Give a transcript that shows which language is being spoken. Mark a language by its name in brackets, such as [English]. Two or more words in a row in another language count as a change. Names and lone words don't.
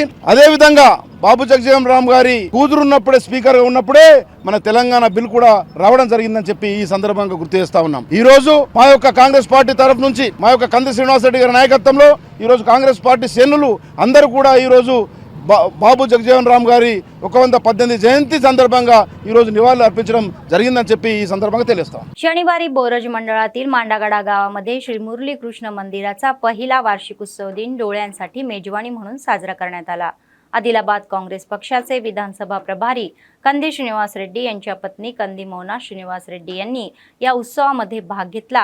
[Telugu] అదే విధంగా బాబు జగజీవన్ రామ్ గారి కూతురు ఉన్నప్పుడే, స్పీకర్ ఉన్నప్పుడే మన తెలంగాణ బిల్ కూడా రావడం జరిగిందని చెప్పి ఈ సందర్భంగా గుర్తు చేస్తా ఉన్నాం. ఈ రోజు మా యొక్క కాంగ్రెస్ పార్టీ తరఫు నుంచి మా యొక్క కంది శ్రీనివాస్ రెడ్డి గారి నాయకత్వంలో ఈ రోజు కాంగ్రెస్ పార్టీ శ్రేణులు అందరూ కూడా ఈ రోజు బాబు జగజీవన్ రామ్ గారి 118 జయంతి సందర్భంగా ఈ రోజు నివాళులు అర్పించడం జరిగిందని చెప్పి ఈ సందర్భంగా తెలుస్తాం. [Marathi] शनिवारी बोरज मंडळातील मांडागडा गावामध्ये श्री मुरली कृष्ण मंदिराचा पहिला वार्षिक उत्सव दिन डोळ्यांसाठी मेजवानी म्हणून साजरा करण्यात आला. आदिलाबाद काँग्रेस पक्षाचे विधानसभा प्रभारी कंदी श्रीनिवास रेड्डी यांच्या पत्नी कंदी मोना श्रीनिवास रेड्डी यांनी या उत्सवामध्ये भाग घेतला.